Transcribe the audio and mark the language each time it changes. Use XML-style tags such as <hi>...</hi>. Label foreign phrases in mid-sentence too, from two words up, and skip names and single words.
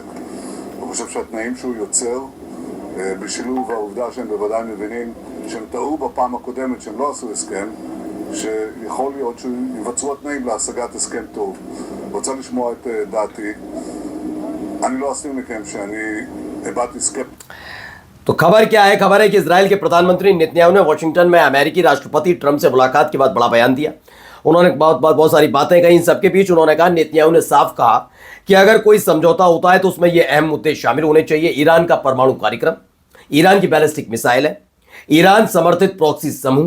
<he>הוא חושב שהתנאים שהוא יוצר בשילוב העובדה שהם בוודאי מבינים שהם טעו בפעם הקודמת שהם לא עשו הסכם, שיכול להיות שיווצרו התנאים להשגת הסכם טוב. רוצה לשמוע את דעתי. אני לא אסתיר מכם שאני הבעתי סקפט.</he> <hi>तो खबर क्या है? खबर है कि इजराइल के प्रधानमंत्री नेतन्याहू ने वॉशिंगटन में अमेरिकी राष्ट्रपति ट्रंप से मुलाकात के बाद बड़ा बयान दिया। उन्होंने बहुत सारी बातें कही। इन सबके बीच उन्होंने कहा, नेतन्याहू ने साफ कहा कि अगर कोई समझौता होता है तो उसमें ये अहम मुद्दे शामिल होने चाहिए। ईरान का परमाणु कार्यक्रम, ईरान की</hi> <en>ballistic missile</en> <hi>है, ईरान समर्थित प्रॉक्सी समूह।</hi>